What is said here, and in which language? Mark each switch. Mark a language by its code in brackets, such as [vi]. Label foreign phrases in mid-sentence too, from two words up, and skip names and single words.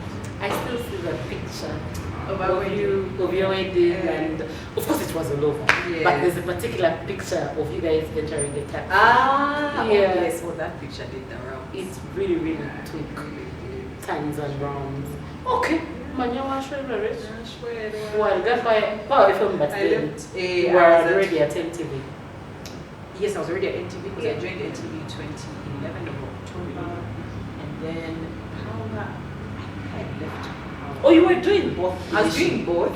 [en] I still see the picture Of your wedding, and of course it was all over. Yes. But there's a particular picture of you guys entering the taxi. Yes. Oh, that picture did the rounds. It really took times and rounds. [nyn] Okay. Manya washwere. [en] Well, film but I then left. you were already at MTV. Yes, I was already at NTV because I joined NTV in 2011 of October, and then Power. I left. Power. Oh, you were doing both. I was doing both.